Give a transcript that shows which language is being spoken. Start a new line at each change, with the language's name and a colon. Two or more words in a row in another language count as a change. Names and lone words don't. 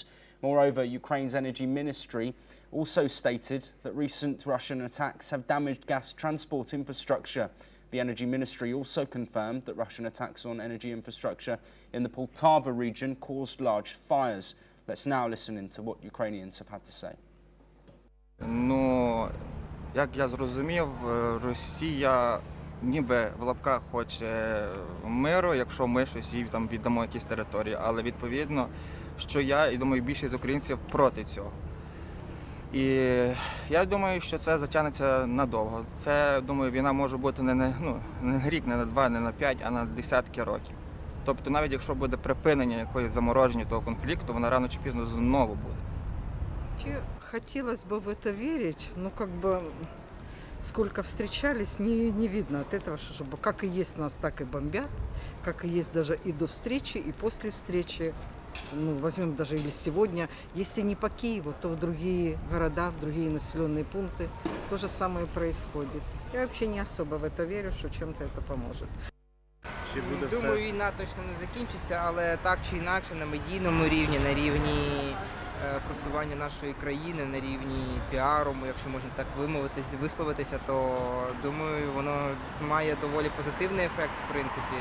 English: Moreover, Ukraine's energy ministry also stated that recent Russian attacks have damaged gas transport infrastructure. The energy ministry also confirmed that Russian attacks on energy infrastructure in the Poltava region caused large fires. Let's now listen into what Ukrainians have had to say.
Ukrainian: Як я зрозумів, Росія ніби в лапках хоче миру, якщо ми щось їй там віддамо якісь території, але відповідно, що я і думаю, більшість українців проти цього. І я думаю, що це затягнеться надовго. Це, думаю, війна може бути не на рік, не на 2, не на 5, а на десятки років. Тобто навіть якщо буде припинення якоїсь замороження того конфлікту, вона рано чи пізно знову буде.
Russian: Хотелось бы в это верить, но как бы сколько встречались, не видно от этого, чтобы как и есть нас, так и бомбят, как и есть даже и до встречи, и после встречи. Ну, возьмем даже или сегодня, если не по Киеву, то в другие города, в другие населенные пункты то же самое происходит. Я вообще не особо в это верю, что чем-то это поможет.
Ukrainian: Думаю, війна точно не закінчиться, але так чи інакше на медійному рівні, на рівні просування нашої країни, на рівні піару, якщо можна так висловитися, то думаю, воно має доволі позитивний ефект, в принципі.